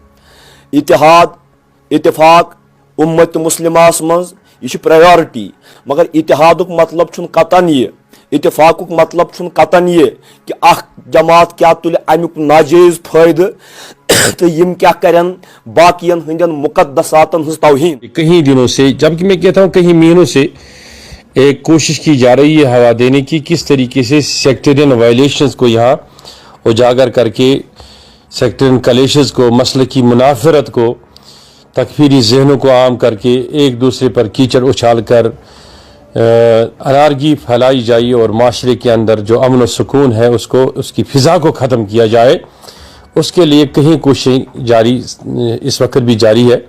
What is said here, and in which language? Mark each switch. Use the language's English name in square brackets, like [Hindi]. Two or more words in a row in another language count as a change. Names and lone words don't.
[Kashmiri] اتحاد اتفاق امت مسلمہس منٛز یہ پریارٹی، مگر اتحادک مطلب چھُنہٕ قطعاً یہ، اتفاقک مطلب چھُنہٕ قطعاً یہ کہ اخ جماعت کیا تُلہِ امیُک ناجائز فٲیدٕ تو یم کیا کرن باقین ہندین مقدساتن ہنز توہین۔ [Urdu] کئی دنوں سے، جبکہ میں کہتا ہوں کئی مہینوں سے ایک کوشش کی جا رہی ہے ہوا دینے کی، کس طریقے سے [English] sectarian violations [Urdu] کو یہاں اجاگر کر کے، [English] sectarian clashes [Urdu] کو، مسلکی منافرت کو، تکفیری ذہنوں کو عام کر کے ایک دوسرے پر کیچڑ اچھال کر انارکی پھیلائی جائے اور معاشرے کے اندر جو امن و سکون ہے اس کی فضا کو ختم کیا جائے، اس کے لیے کہیں کوششیں جاری اس وقت بھی جاری ہے.